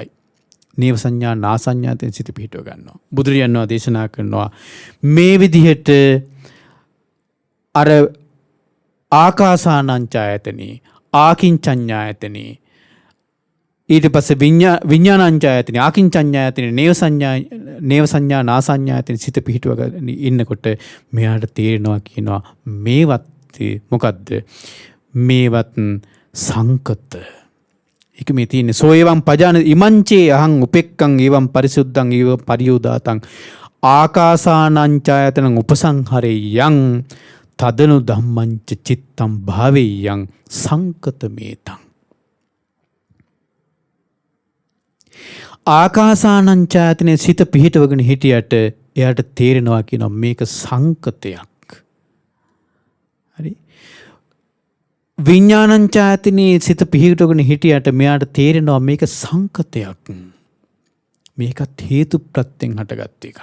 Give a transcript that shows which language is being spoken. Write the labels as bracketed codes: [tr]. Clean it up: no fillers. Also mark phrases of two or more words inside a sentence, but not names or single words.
[si] නේව සංඥා නාසඤ්ඤායතනෙ සිත පිහිටව ගන්නවා. බුදුරජාණන් වහන්සේ දේශනා කරනවා මේ විදිහට අර ආකාසානංචායතනේ ආකින්චඤ්ඤායතනේ ඊට පස්සේ විඥානංචායතනේ ආකින්චඤ්ඤායතනේ නේව සංඥා නාසඤ්ඤායතනේ සිත පිහිටුවගෙන ඉන්නකොට මෙයාට තේරෙනවා කියනවා මේවත් මොකද්ද? මේවත් සංකත. ඒක මේ තියෙන්නේ [pi] සෝ එවං පජාන ඉමංචේ අහං උපෙක්ඛං එවං පරිසුද්ධං එවං පරියෝදාතං ආකාසානංචායතනං උපසංහරෙය්‍යං තදනු ධම්මංච චිත්තං භාවෙය්‍යං සංකතමේතං. [si] ආකාසානංචායතනේ සිත පිහිටවගෙන හිටියට එයාට තේරෙනවා කියනවා මේක සංකතයක්. හරි. විඥානංචායතනේ සිත පිහිටවගෙන හිටියට මෙයාට තේරෙනවා මේක සංකතයක්. මේකත් හේතු ප්‍රත්‍යයෙන් හටගත් එකක්.